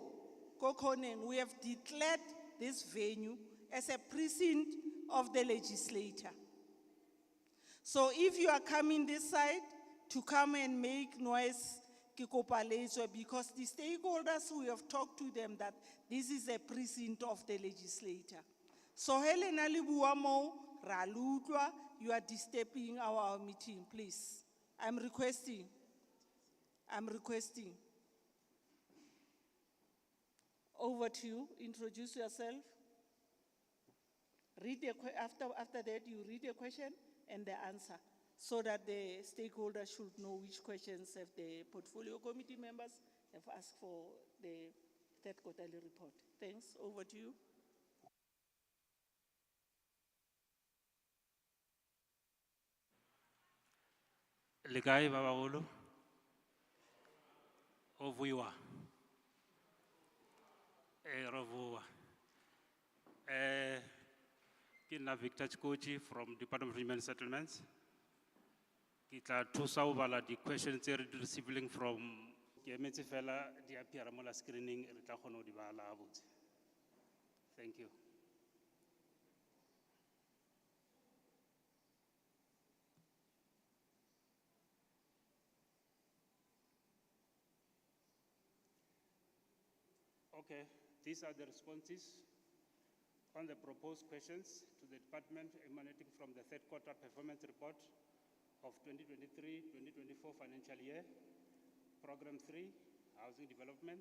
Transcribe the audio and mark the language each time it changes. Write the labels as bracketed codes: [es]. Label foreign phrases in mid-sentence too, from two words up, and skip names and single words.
[st] Ko kgoneng, [en] we have declared this venue as a precinct of the legislature. So if you are coming this side to come and make noise, [st] ke kopa le etswe, [en] because the stakeholders, we have talked to them that this is a precinct of the legislature. [st] So Helena le bua moo, ra le utlwa, [en] you are disturbing our meeting, please. I'm requesting. Over to you, introduce yourself. Read the after that you read the question and the answer, so that the stakeholders should know which questions have the portfolio committee members have asked for the third quarterly report. Thanks, over to you. [st] Le kae ba bagolo? O vuiwa. Re bua. Ke nna Victor Chikochi from Department of Human Settlements. Ke tla thusa ho bala di questions tse re di [en] receiving from [st] ke emetse fela di appear mo la screening re tla kgona ho di bala ha botse. [en] Thank you. Okay, these are the responses on the proposed questions to the department emanating from the third quarter performance report of 2023-2024 financial year, Program 3, Housing Development.